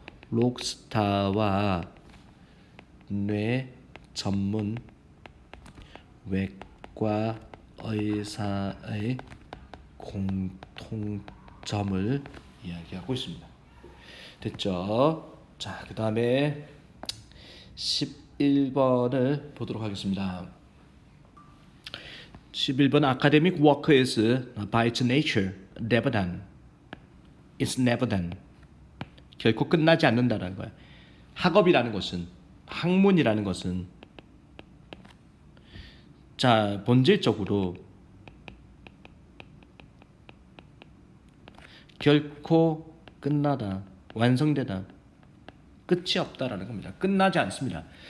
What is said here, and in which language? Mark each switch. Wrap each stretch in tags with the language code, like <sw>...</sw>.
<ko>록스타와 뇌 전문 외과 의사의 공통점을 이야기하고 있습니다. 됐죠? 자, 그 다음에 11번을 보도록 하겠습니다.</ko> <en>11번 academic work is by its nature never done. It's never done.</en> <ko>결코 끝나지 않는다라는 거야. 학업이라는 것은 학문이라는 것은 자 본질적으로 결코 끝나다 완성되다 끝이 없다라는 겁니다. 끝나지 않습니다.</ko>